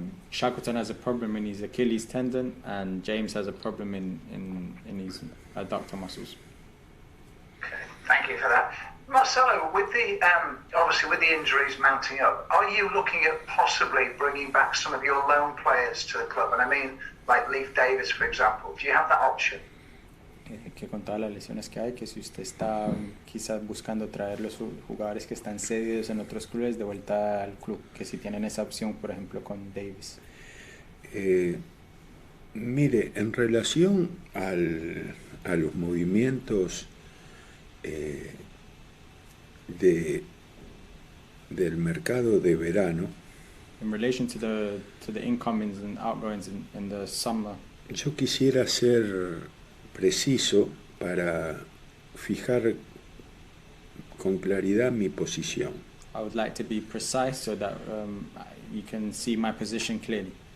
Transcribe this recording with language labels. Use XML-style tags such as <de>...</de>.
<en>Shackleton has a problem in his Achilles tendon and James has a problem in his adductor muscles. Okay, thank you for that. Marcelo, with the obviously with the injuries mounting up, are you looking at possibly bringing back some of your loan players to the club? And I mean, like Leif Davis, for example. Do you have that option?</en> <es>Que con todas las lesiones que hay, que si usted está quizás buscando traer los jugadores que están cedidos en otros clubes de vuelta al club, que si tienen esa opción, por ejemplo, con Davis. Mire, en relación a los movimientos del mercado de verano,</es> <en>in relation to the incomings and outgoings in the summer,</en> <es>yo quisiera ser preciso para fijar con claridad mi posición.</es> <en>I would like to be precise so that you can see my position clearly.</en>